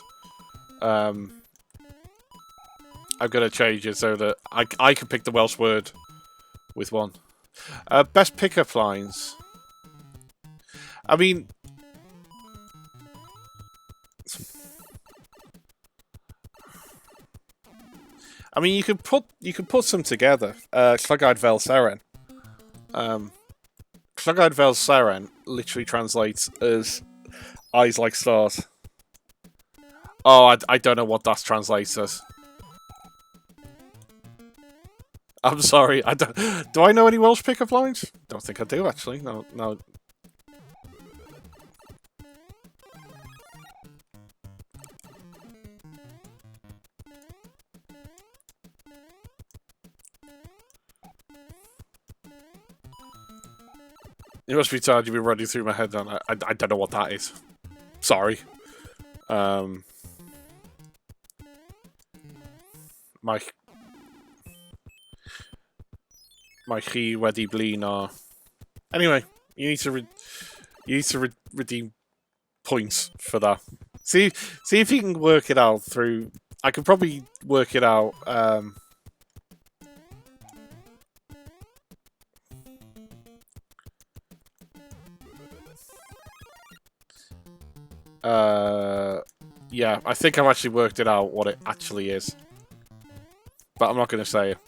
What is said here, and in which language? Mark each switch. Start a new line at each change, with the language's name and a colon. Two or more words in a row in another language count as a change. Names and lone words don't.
English: I'm going to change it so that I can pick the Welsh word with one. Best pickup lines. I mean, you could put some together.
Welsh: Llygad fel seren. Llygad fel seren
English: literally translates as eyes like stars. Oh, I don't know what that translates as. I'm sorry. I don't. Do I know any Welsh pickup lines? Don't think I do actually. No. You must be tired. You've been running through my head, and I don't know what that is. Sorry.
Welsh: My chi wedi blino.
English: Anyway, you need to redeem points for that. See if you can work it out through. I could probably work it out. Yeah, I think I've actually worked it out what it actually is, but I'm not going to say it.